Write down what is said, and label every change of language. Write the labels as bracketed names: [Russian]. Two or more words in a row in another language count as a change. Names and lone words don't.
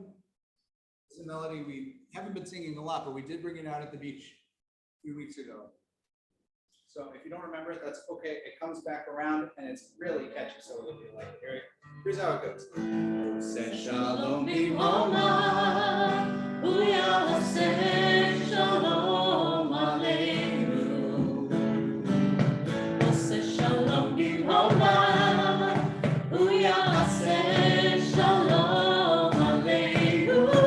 [English] It's a melody we haven't been singing a lot, but we did bring it out at the beach a few weeks ago. So if you don't remember it, that's okay. It comes back around and it's really catchy, so it'll be like, here's how it goes. [Hebrew] עושה שלום במרומיו, יעשה שלום עלינו. עושה שלום במרומיו, יעשה שלום עלינו.